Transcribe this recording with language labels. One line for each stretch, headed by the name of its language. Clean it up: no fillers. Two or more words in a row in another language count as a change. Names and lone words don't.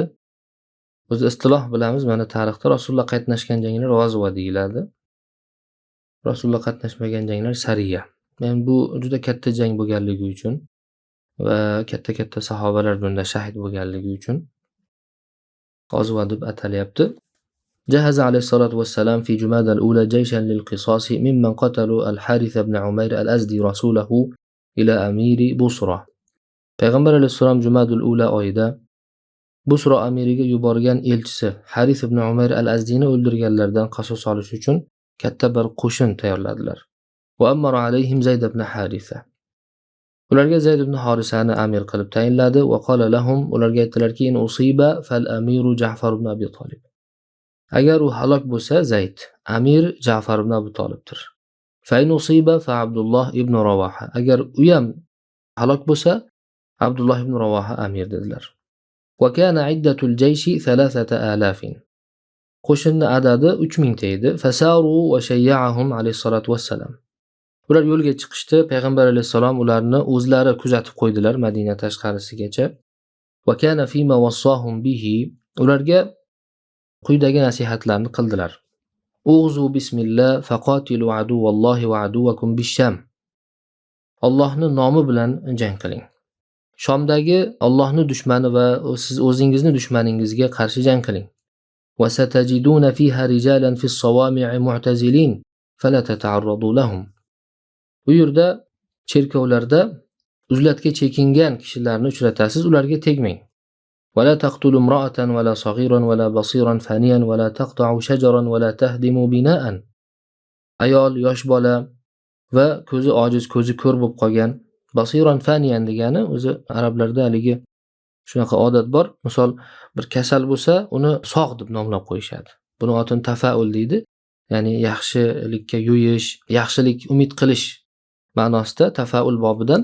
Uzbek: O'zi istiloh bilamiz, mana tarixda Rasululloh qatnashgan janglar g'azva deyiladi. Rasululloh qatnashmagan janglar sariya. Yani bu juda katta jang bo'lganligi uchun va katta sahobalar bunda shahid bo'lganligi uchun g'azva deb atalyapti.
Arabic: جهز عليه الصلاة والسلام في جمادى الأولى جيشا للقصاص ممن قتلوا الحارث بن عمير الأزدي رسوله إلى أمير بصرى.
Uzbek: Payg'ambar alayhisalom Jumadul Ula oyida Busra amiriga yuborgan elchisi Harith ibn Umayr al-Azdini o'ldirganlardan qasos olish uchun katta bir qo'shin tayyorladilar.
Arabic: وأمر عليهم زيد بن حارثة.
Uzbek: Ularga Zayd ibn Harisani amir qilib tayinladi
Arabic: وقال لهم.
Uzbek: Ularga aytdilarki:
Arabic: "إن أصيب فالأمير جعفر بن أبي طالب."
Uzbek: Agar u halok bo'lsa, Zayd, amir Ja'far ibn Abi Talibdir.
Arabic: فإن أصيب فعبد الله ابن رواحة.
Uzbek: Agar u ham halok bo'lsa, Abdullah ibn Ravoha amir dedilar.
Arabic: وكان عدة الجيش 3000.
Uzbek: Qo'shinning adadi 3000 ta edi.
Arabic: فساروا وشيعهم عليه الصلاة والسلام.
Uzbek: Ular yo'lga chiqishdi. Payg'ambar alayhisalom ularni o'zlari kuzatib qo'ydilar Madina tashqarisigacha.
Arabic: وكان فيما وصاهم به.
Uzbek: Ularga quyidagi nasihatlarni qildilar.
Arabic: اغزوا بسم الله فقاتلوا عدو الله وعدوكم بالشام.
Uzbek: Allohning nomi bilan jang qiling. Shomdagi Allohning dushmani va siz o'zingizning dushmaningizga qarshi jang qiling.
Arabic: وستجدون فيها رجالا في الصوامع معتزلين فلا تتعرضوا لهم.
Uzbek: Bu yerda cherkovlarda uzlatga chekingan kishilarni uchratasiz, ularga tegmang.
Arabic: ولا تقتلوا امرأة ولا صغيرا ولا بصيرا فانيا ولا تقطعوا شجرا ولا تهدموا بناء.
Uzbek: Ayol, yosh bola va ko'zi ojiz, ko'zi ko'r bo'lib qolgan.
Arabic: بصيرا فانيا
Uzbek: degani o'zi arablarda haligi shunaqa odat bor. Misol bir kasal bo'lsa, uni sog' deb nomlab qo'yishadi. Buni otini tafaul deydi. ya'ni yaxshilikka yo'yish, yaxshilik umid qilish ma'nosida tafaul bobidan.